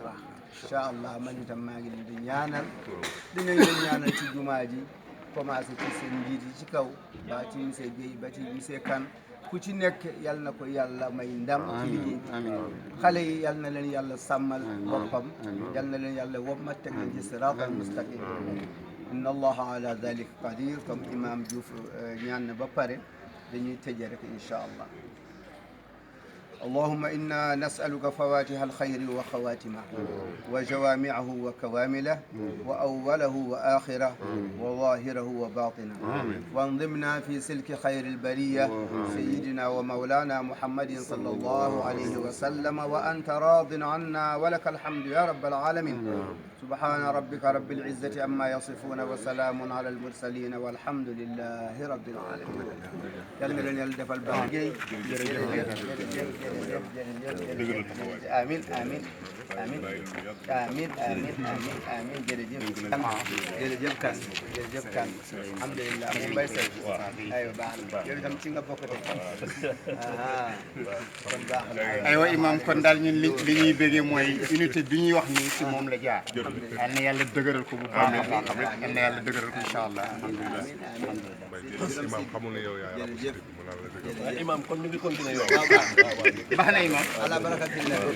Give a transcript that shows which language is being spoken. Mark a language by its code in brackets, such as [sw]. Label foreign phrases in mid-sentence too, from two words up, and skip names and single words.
[wo] baax [ar] إن شاء الله [wo] man itam maa ngi leen di ñaanal dinañ leen ñaanal ci jumaa ji commencé ci seen njiit yi ci kaw ba ci monsieur Guèye ba ci monsieur Kane ku ci nekk yal na ko yàlla may ndam ci liggéey bi xale yi yal na leen yàlla sàmmal boppam yal na leen yàlla womma teg leen ci [ar] الصراط المستقيم إن الله على ذلك قدير [wo] comme imam Diouf ñaan na ba pare dañuy tëje rek [ar] إن شاء الله اللهم إنا نسألك فواتح الخير وخواتمه وجوامعه وكوامله وأوله وآخره وظاهره وباطنه وانضمنا في سلك خير البرية سيدنا ومولانا محمد صلى الله عليه وسلم وأنت راض عنا ولك الحمد يا رب العالمين سبحان ربك رب العزة عما يصفون وسلام على المرسلين والحمد لله رب العالمين يلا لن يلدف الباقي آمين آمين آمين آمين آمين آمين آمين [wo] jërëjëf kan alhamdulillah moom bay say aywa baax na yow itam ci nga bokk de kon baax na aywa imam kon daal ñun li ñuy bëggee mooy unité bi ñuy wax nii ci moom la jaar yal na yàlla dëgëral ko bu baax a baax yal na yàlla dëgëral ko [ar] إن شاء الله الحمد لله [wo] imam xamul ne yow yaa imam kon ñu ngi continuer yow baax na imam [ar] على بركة الله